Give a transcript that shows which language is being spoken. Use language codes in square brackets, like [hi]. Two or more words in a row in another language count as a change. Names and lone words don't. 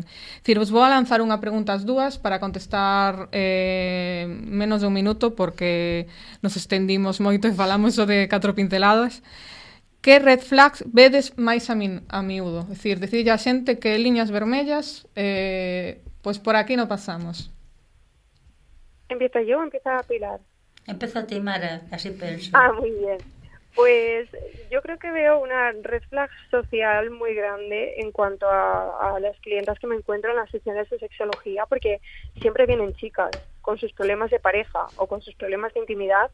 [gl] Dicir, vos vou a lanzar unha pregunta as dúas para contestar menos de un minuto porque nos estendimos moito e falamos o de 4 pinceladas. Que [en] red flags [gl] vedes máis a miúdo? É dicir, decirlle a xente que liñas vermellas, pois por aquí non pasamos. [es] ¿Empieza yo o empieza Pilar? [gl] Empieza a ti, Mara, así penso. [es] Muy bien. Pues yo creo que veo una [en] red flag [es] social muy grande en cuanto a las clientas que me encuentro en las sesiones de sexología, porque siempre vienen chicas con sus problemas de pareja o con sus problemas de intimidad.